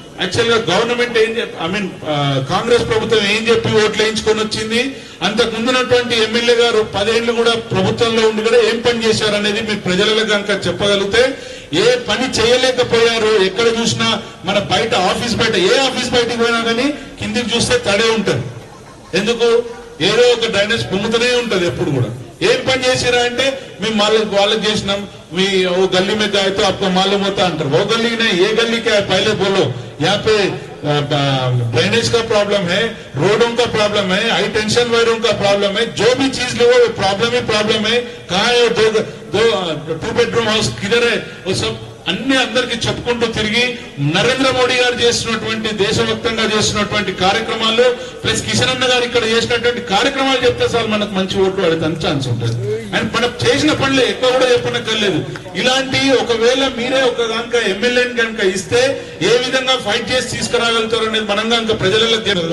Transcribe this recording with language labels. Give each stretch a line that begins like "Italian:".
Telugu: Actual గా government Congress ప్రభుత్వం ఏం చెప్పి ఓట్లు వేయించుకొని వచ్చింది, అంతకు ముందున్నటువంటి ఎమ్మెల్యే గారు 10 ఏళ్లు కూడా ప్రభుత్వంలో ఉండి కూడా ఏం పని చేశారు అనేది మీరు ప్రజలకు కనుక చెప్పగలిగితే, ఏ పని చేయలేకపోయారు. ఎక్కడ చూసినా మన బయట ఏ ఆఫీస్ బయటకు పోయినా కానీ కిందికి చూస్తే తడే ఉంటుంది. ఎందుకు? ఏదో ఒక డ్రైనేజ్ పొంగుతూనే ఉంటది ఎప్పుడు కూడా. ఏం పని చేసిరా అంటే, మేము వాళ్ళకి చేసినాం, మీ ఓ గల్లీ
Hindi: में गए तो आपको मालूम होता अंतर, वो गली नहीं, ये गली क्या है पहले बोलो. यहाँ पे ड्रेनेज का प्रॉब्लम है, रोडों का प्रॉब्लम है, हाई टेंशन वायरों का प्रॉब्लम है, जो भी चीज लो वो प्रॉब्लम है. कहाँ है 2 bedroom हाउस किधर है, वो सब
Telugu: అన్ని అందరికి చెప్పుకుంటూ తిరిగి నరేంద్ర మోడీ గారు చేసినటువంటి దేశవ్యాప్తంగా చేసినటువంటి కార్యక్రమాలు ప్లస్ కిషన్ అన్న గారు ఇక్కడ చేసినటువంటి కార్యక్రమాలు చెప్తే సార్ మనకు మంచి ఓట్లు అడగడానికి ఛాన్స్ ఉంటుంది. అండ్ మనం చేసిన పనులు ఎక్కువ కూడా చెప్పనక్కర్లేదు. ఇలాంటి ఒకవేళ మీరే ఒక కనుక ఎమ్మెల్యేని కనుక ఇస్తే ఏ విధంగా ఫైట్ చేసి తీసుకురాగలుగుతారు అనేది మనం కనుక ప్రజలకు తెలియదు.